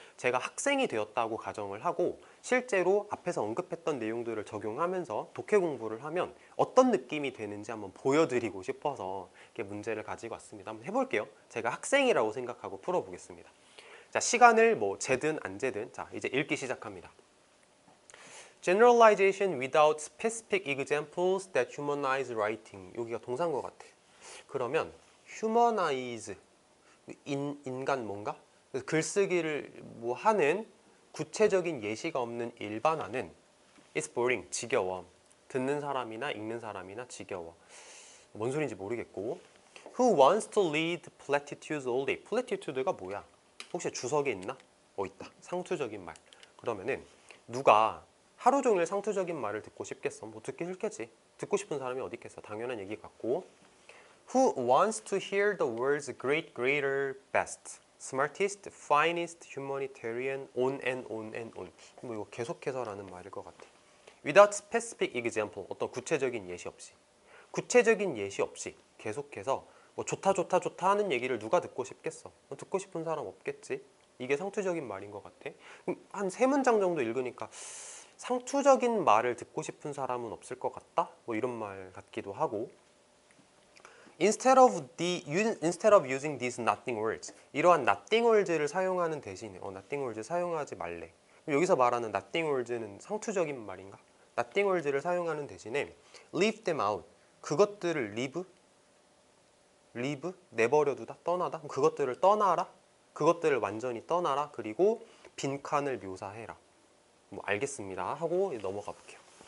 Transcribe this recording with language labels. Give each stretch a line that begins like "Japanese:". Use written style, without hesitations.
Korean: 제가 학생이 되었다고 가정을 하고 실제로 앞에서 언급했던 내용들을 적용하면서 독해 공부를 하면 어떤 느낌이 되는지 한번 보여드리고 싶어서 이렇게 문제를 가지고 왔습니다. 한번 해볼게요. 제가 학생이라고 생각하고 풀어보겠습니다. 자, 시간을 뭐 재든 안 재든, 자, 이제 읽기 시작합니다.
English: Generalization without specific examples that humanize writing.
Korean: 여기가 동사인 것 같아. 그러면 humanize, 인간 뭔가? 글쓰기를 뭐 하는 구체적인 예시가 없는 일반화는
English: it's boring,
Korean: 지겨워. 듣는 사람이나 읽는 사람이나 지겨워. 뭔 소리인지 모르겠고,
English: who wants to read platitudes all day?
Korean: platitude가 뭐야? 혹시 주석에 있나? 있다. 상투적인 말. 그러면은 누가 하루 종일 상투적인 말을 듣고 싶겠어? 뭐 듣기 싫겠지. 듣고 싶은 사람이 어디 있겠어? 당연한 얘기 같고,
English: who wants to hear the words great, greater, best, smartest, finest, humanitarian, on and on and on.
Korean: 뭐 이거 계속해서라는 말일 것 같아.
English: without specific example,
Korean: 어떤 구체적인 예시 없이. 구체적인 예시 없이 계속해서 뭐 좋다 좋다 좋다 하는 얘기를 누가 듣고 싶겠어? 듣고 싶은 사람 없겠지. 이게 상투적인 말인 것 같아. 한 3문장 정도 읽으니까 상투적인 말을 듣고 싶은 사람은 없을 것 같다? 뭐 이런 말 같기도 하고,
English: Instead of using these nothing words,
Korean: 이러한 nothing words를 사용하는 대신에 nothing words 사용하지 말래. 여기서 말하는 nothing words는 상투적인 말인가? nothing words를 사용하는 대신에
English: leave them out,
Korean: 그것들을 leave? 내버려두다? 떠나다? 그것들을 떠나라? 그것들을 완전히 떠나라? 그리고 빈칸을 묘사해라. 뭐 알겠습니다 하고 넘어가 볼게요.